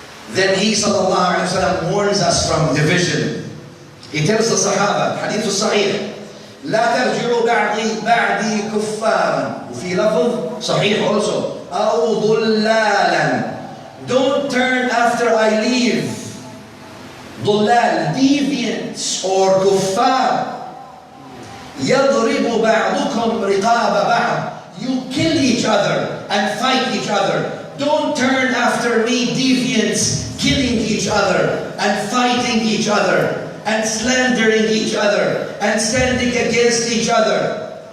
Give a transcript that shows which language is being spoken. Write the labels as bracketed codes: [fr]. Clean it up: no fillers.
[en] Then he sallallahu alayhi wa sallam warns us from division. He tells the Sahaba, Hadith al-Sahih, [ar] لا ترجعوا بعدي كفارا. وفي لفظ صحيح [en] also, [ar] أو ضلالا. [en] Don't turn after I leave. ضلال, deviants or kuffar. [ar] يضرب بعضكم رقاب بعض. [en] You kill each other and fight each other. Don't turn after me, deviants, killing each other and fighting each other and slandering each other and standing against each other.